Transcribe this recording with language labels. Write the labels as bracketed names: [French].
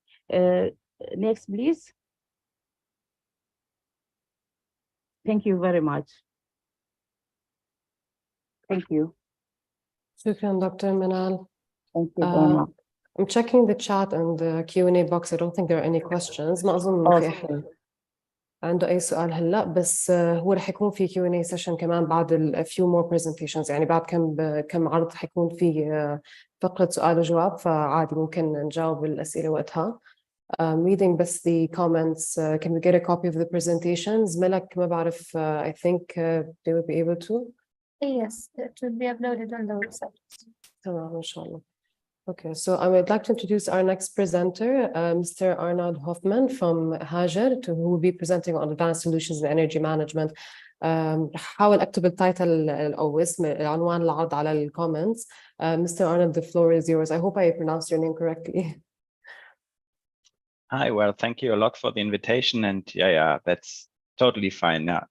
[English] Next, please. Thank you very much. Thank you. Shukran, Dr. Manal. Thank you very much. I'm checking the chat and the Q&A box. I don't think there are any questions. [Arabic] ما أظن إنه في أحد عنده أي سؤال هلا، بس هو رح يكون في Q&A session كمان بعد [English] a few more presentations، [Arabic] يعني بعد كم عرض حيكون في فقرة سؤال وجواب، فعادي ممكن نجاوب الأسئلة وقتها. [English] Reading بس the comments, can we get a copy of the presentations? ملك [Arabic] ما بعرف, [English] I think they will be able to. Yes, it will be uploaded on the website. [Arabic] تمام إن شاء الله. [English] Okay, so I would like to introduce our next presenter, Mr. Arnold Hoffman from Hager, who will be presenting on advanced solutions in energy management. [Arabic] حاول أكتب التايتل أو اسم عنوان العرض على الكومنتس. [English] Mr. Arnold, the floor is yours. I hope I pronounced your name correctly. Hi, well, thank you a lot for the invitation, and yeah, that's totally fine.